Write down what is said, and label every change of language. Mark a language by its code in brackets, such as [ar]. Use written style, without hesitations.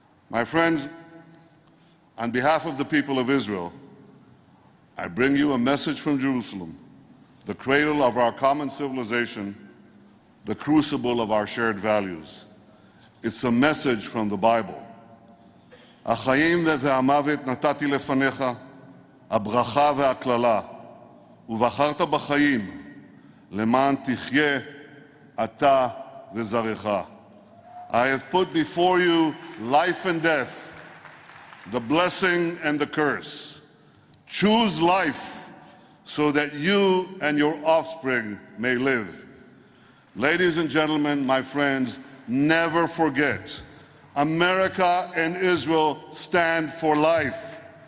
[en] My friends, on behalf of the people of Israel, I bring you a message from Jerusalem, the cradle of our common civilization, the crucible of our shared values. It's a message from the Bible. [he] החיים והמוות נתתי לפניך, הברכה והקללה, ובחרת בחיים, למען תחיה אתה וזרעך. [en] I have put before you life and death, the blessing and the curse. Choose life so that you and your offspring may live. Ladies and gentlemen, my friends, never forget, America and Israel stand for life.